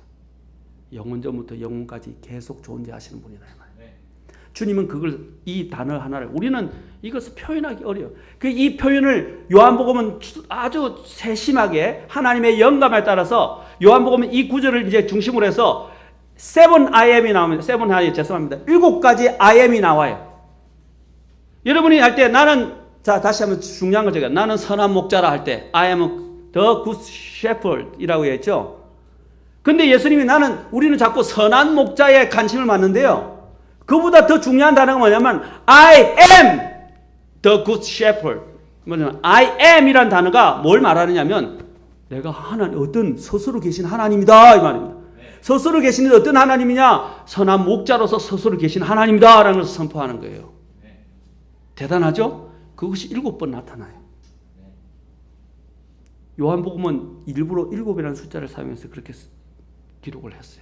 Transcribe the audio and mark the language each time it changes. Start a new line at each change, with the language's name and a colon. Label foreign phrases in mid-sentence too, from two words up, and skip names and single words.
Korean: 영원전부터 영원까지 계속 존재하시는 분이다 이 말이에요. 주님은 그걸 이 단어 하나를 우리는 이것을 표현하기 어려워요. 이 표현을 요한복음은 아주 세심하게 하나님의 영감에 따라서 요한복음은 이 구절을 이제 중심으로 해서
English: seven I am
Korean: 이 나옵니다.
English: seven I
Korean: 죄송합니다. 7가지
English: I am
Korean: 이 나와요. 여러분이 할 때 나는 자 다시 한번 중요한 걸 제가 나는 선한 목자라 할 때
English: I am the good shepherd
Korean: 이라고 했죠. 근데 예수님이 우리는 자꾸 선한 목자에 관심을 갖는데요. 그보다 더 중요한 단어가 뭐냐면
English: I am the good shepherd.
Korean: 뭐냐면
English: I am
Korean: 이란 단어가 뭘 말하느냐면 내가 하나님 어떤 스스로 계신 하나님이다 이 말입니다. 스스로 계시는 어떤 하나님이냐? 선한 목자로서 스스로 계신 하나님이다 라는 것을 선포하는 거예요. 대단하죠? 그것이 7번 나타나요. 요한복음은 일부러 7이라는 숫자를 사용해서 그렇게 기록을 했어요.